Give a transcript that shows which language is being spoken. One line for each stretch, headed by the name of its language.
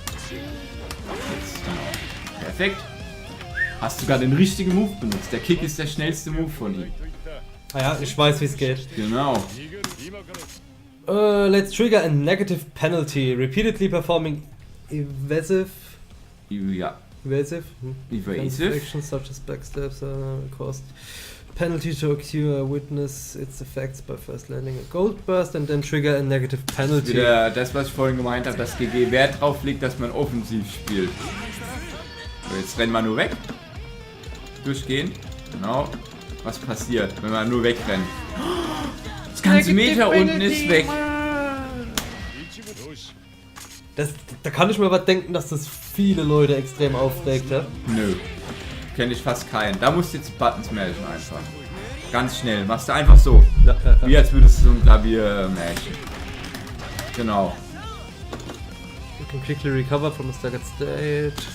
German: Jetzt, genau. Perfekt. Hast sogar den richtigen Move benutzt. Der Kick ist der schnellste Move von ihm. Ah ja, ich weiß, wie es geht. Genau.
English: Let's trigger a negative penalty. Repeatedly performing evasive.
German: Ja.
English: Evasive? Evasive. Actions such as backstabs cost penalty to occur, witness its effects by first landing a gold burst and then trigger a negative penalty.
German: Wieder das, was ich vorhin gemeint habe, dass GG Wert drauf legt, dass man offensiv spielt. So, jetzt rennen wir nur weg. Durchgehen. Genau. Was passiert, wenn man nur wegrennt? Das ganze Meter unten ist weg. Da kann ich mir aber denken, dass das viele Leute extrem aufregt, ja? Nö. Kenne ich fast keinen. Da musst du jetzt Buttons märchen einfach. Ganz schnell. Machst du einfach so. Ja. Wie als würdest du so ein Klavier märchen. Genau.
English: You can quickly recover from a staggered state.